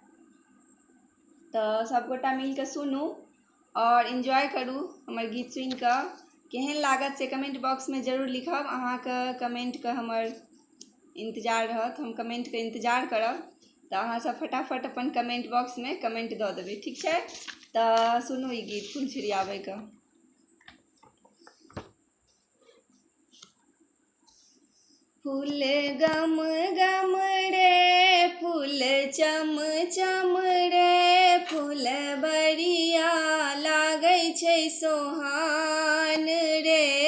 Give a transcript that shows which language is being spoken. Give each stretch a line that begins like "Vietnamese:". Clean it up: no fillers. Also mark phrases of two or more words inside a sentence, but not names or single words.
Maithili: तऽ सबगोटा मिल कऽ सुनू और इन्जॉय करू हमर गीत सुनि कऽ। केहन लागत से
English: comment boxme
Maithili: जरूर लिखब। अहाँके कमेंटके हमर इंतजार रहत, हम कमेंटके इंतजार करब। तऽ अहाँ सब फटाफट अपन
English: comment boxme
Maithili: कमेंट दऽ देबै, ठीक छै। तऽ सुनू ई गीत फूल छिड़ियाबैके। फूल गम गम रे फूल चम चम रे, फूल बरिया लागै छै सोहान रे।